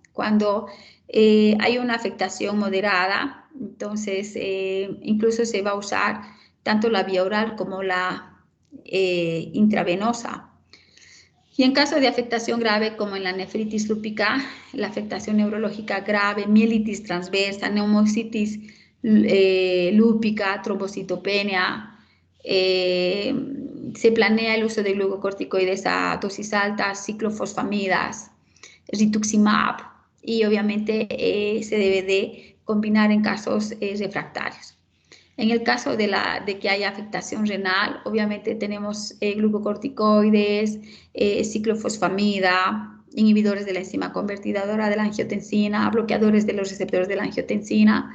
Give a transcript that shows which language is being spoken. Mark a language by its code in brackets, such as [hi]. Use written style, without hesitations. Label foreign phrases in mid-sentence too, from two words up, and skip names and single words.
[es] Cuando hay una afectación moderada, entonces incluso se va a usar tanto la vía oral como la intravenosa. Y en caso de afectación grave, como en la nefritis lúpica, la afectación neurológica grave, mielitis transversa, neumocitis lúpica, trombocitopenia, se planea el uso de glucocorticoides a dosis altas, ciclofosfamidas, rituximab, y obviamente se debe de combinar en casos refractarios. En el caso de que haya afectación renal, obviamente tenemos glucocorticoides, ciclofosfamida, inhibidores de la enzima convertidora de la angiotensina, bloqueadores de los receptores de la angiotensina.